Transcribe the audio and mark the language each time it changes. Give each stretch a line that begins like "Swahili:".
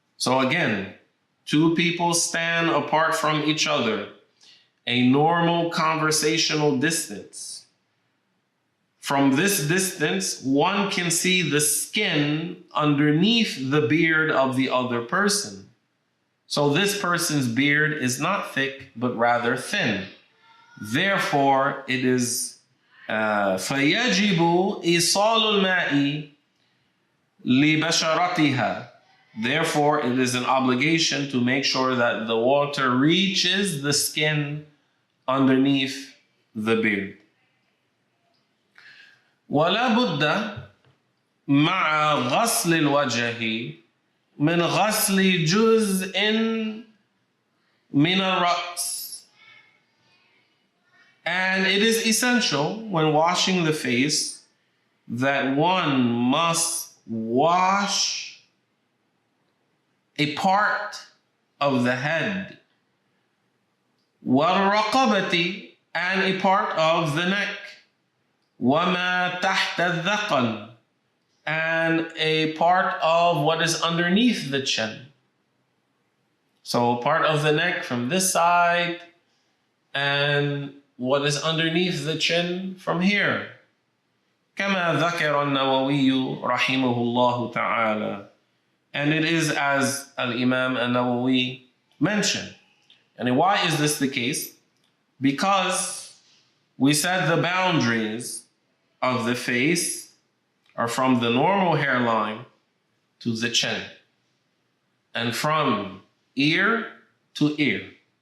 English: So again, two people stand apart from each other, a normal conversational distance. From this distance, one can see the skin underneath the beard of the other person. So this person's beard is not thick, but rather thin. Therefore, it is
Arabic: فَيَجِبُ إِيصَالُ الْمَاءِ لِبَشَرَتِهَا.
English: Therefore, it is an obligation to make sure that the water reaches the skin underneath the beard.
Arabic: وَلَا بُدَّ مَعَ غَسْلِ الْوَجْهِ من غسل جزء من الرأس.
English: And it is essential when washing the face that one must wash a part of the head,
Arabic: والرقبة,
English: and a part of the neck,
Arabic: وما تحت الذقن,
English: and a part of what is underneath the chin. So part of the neck from this side and what is underneath the chin from here.
Arabic: كما ذكر النووي رحمه الله تعالى.
English: And it is as Al-Imam An-Nawawi mentioned. And why is this the case? Because we said the boundaries of the face are from the normal hairline to the chin, and from ear to ear.